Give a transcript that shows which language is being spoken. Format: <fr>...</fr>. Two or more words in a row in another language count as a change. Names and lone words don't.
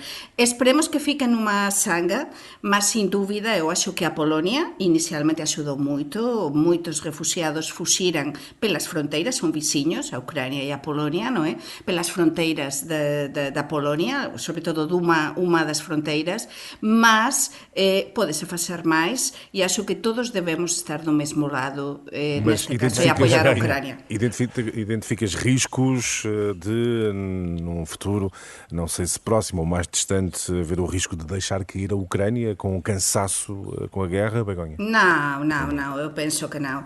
<gl>Esperemos que fique nunha sanga, mas, sin dúbida,</gl> <pt>eu acho que</pt> <gl>a Polonia inicialmente axudou moito. Moitos refugiados fuxiran</gl> <pt>pelas fronteiras,</pt> <gl>son veciños, a Ucrania e a Polonia, non é?</gl> <pt>Pelas fronteiras da Polonia,</pt> <gl>sobre todo dunha das fronteiras, mas Pode-se facer máis e acho que todos debemos estar do mesmo lado Mas neste caso, e apoiar a Ucrânia.</gl> <pt>identificas riscos de, num futuro, não sei se próximo ou mais distante, haver o risco de deixar cair a Ucrânia com o cansaço com a guerra, Begonha? Não, eu penso que não.</pt>